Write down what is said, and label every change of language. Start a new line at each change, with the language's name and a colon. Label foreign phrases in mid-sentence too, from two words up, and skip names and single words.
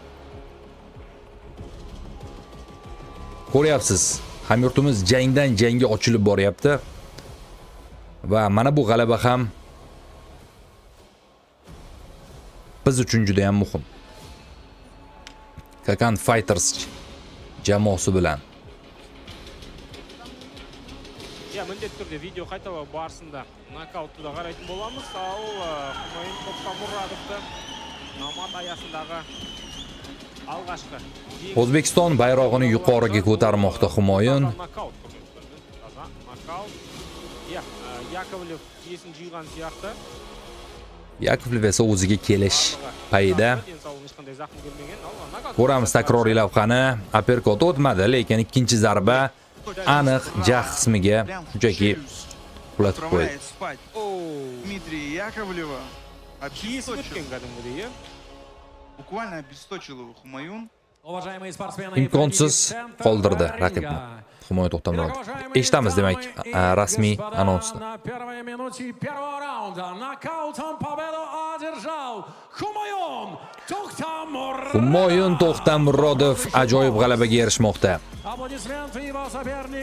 Uzbek: Ko'ryapsiz, hamyurtimiz jangdan jangga ochilib boryapti. Va mana bu g'alaba ham biz uchun juda ham muhim. Kakan Fighters jamoasi bilan.
Kazakh: Mіндетті түрде видео қайталау барысында нокаутты да қарайтын боламыз. Ал Humoyun To'xtamurodovды Намат аясындағы алғашқы.
Uzbek: O'zbekiston bayrog'ini yuqoriga ko'tarmoqda Humoyun.
Kazakh: Yakovlev есін жиған сияқты.
Uzbek: Yakovlev esa o'ziga kelish payida. Ko'ramiz takroriy lavhani. Uppercut o'tmadi, lekin ikkinchi zarba aniq jag' qismiga shunchaki qulatib qo'ydi. Dmitriy Yakovleva
Kazakh: Kesіп өткен кәдімгідей.
Russian: буквально обесточил его Humoyun. Уважаемые спортсмены,
Uzbek: Imkonsiz qoldirdi raqibni. Humoyun To'xtamurodov. Eshitamiz demak rasmiy anonsni.
Russian: На первой минуте первого раунда нокаутом победу одержал Humoyun To'xtamurodov.
Uzbek: Humoyun To'xtamurodov ajoyib g'alabaga erishmoqda.
Russian: Аплодисменты его соперник.